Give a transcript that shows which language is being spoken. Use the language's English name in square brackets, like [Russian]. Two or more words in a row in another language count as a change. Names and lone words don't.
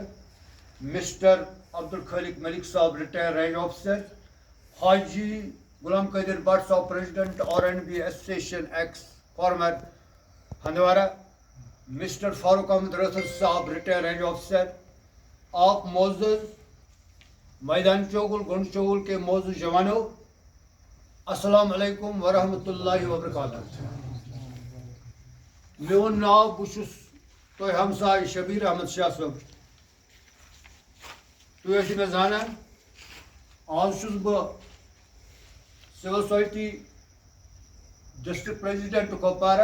[Urdu] مسٹر عبدالخالق ملک صاحب [English] retired range officer, [Urdu] حاجی غلام قادر بٹ صاحب [English] president R&B association ex farmer [Urdu] ہندوارہ، مسٹر فاروق احمد رسل صاحب [English] retire range officer, [Urdu] آپ معزز میدان چوگل گنڈ چوگل کے معزز جوانوں، [Arabic] السلام علیکم ورحمۃ اللہ وبرکاتہ. [Kashmiri] میون ناو بہس تہ ہمسائے شبیر احمد شاہ صٲب. تُہۍ ٲسِو مےٚ زانان آز چھُس بہٕ [English] civil society district president [Kashmiri] کپوارہ.